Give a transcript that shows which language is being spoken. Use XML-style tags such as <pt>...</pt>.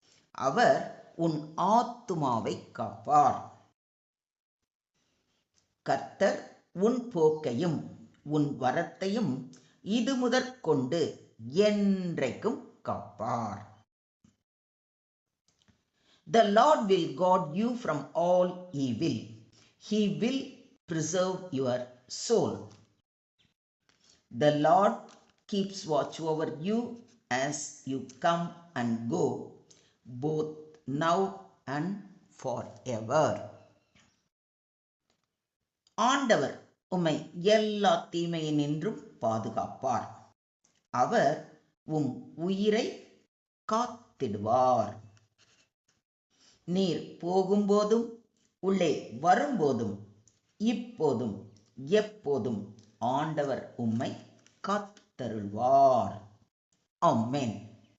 <ta>அவர் உன் ஆத்துமாவை காப்பார். கர்த்தர் உன் போக்கையும் உன் வரத்தையும் இது முதற்கொண்டு என்றைக்கும் காப்பார்.</ta> <en>The Lord will guard you from all evil. He will preserve your soul. The Lord keeps watch over you as you come and go, both now and forever.</en> <ta>ஆண்டவர் உம்மை எல்லா தீமையினின்றும் பாதுகாப்பார். அவர் உம் உயிரை காத்திடுவார். நீர் போகும்போதும் உள்ளே வரும்போதும் இப்போதும் எப்போதும் ஆண்டவர் உம்மை காத்தருள்வார். ஆமென்.</ta>